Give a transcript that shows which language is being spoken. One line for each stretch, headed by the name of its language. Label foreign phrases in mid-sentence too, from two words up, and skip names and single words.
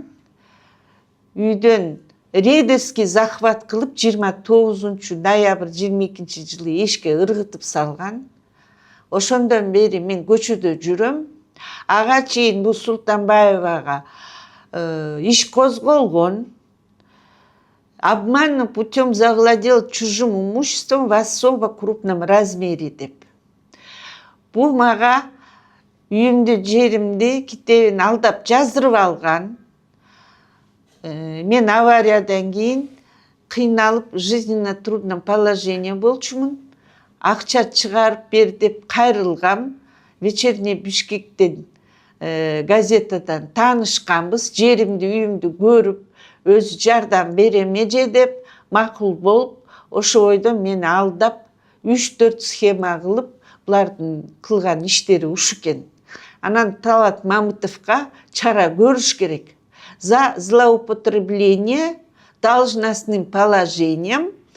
Kyrgyz: Үйдөн
Russian: рейдерский захват
Kyrgyz: кылып 29 ноябрь 22 жылы эшикке ыргытып салган. Ошондон бери мен көчөдө жүрөм. Ага чейин бул Султанбаевага иш козголгон.
Russian: Обманным путем завладел чужим имуществом в особо крупном размере деп.
Kyrgyz: Бул мага үйүмдү, жеримди, китебин алдап жаздырып алган. Мен авариядан кийин кыйналып,
Russian: жизненно трудном положении болчумун.
Kyrgyz: Акча чыгарып бер деп кайрылгам. Вечерний Бишкектен газетадан таанышканбыз. Жеримди, үйүмдү көрүп, өзү жардам берем эже деп макул болуп, ошо бойдон мени алдап 3-4 схема кылып, булардын кылган иштери ушу экен. Анан Талант Мамытовго чара көрүш керек.
Russian: За злоупотребление должностным положением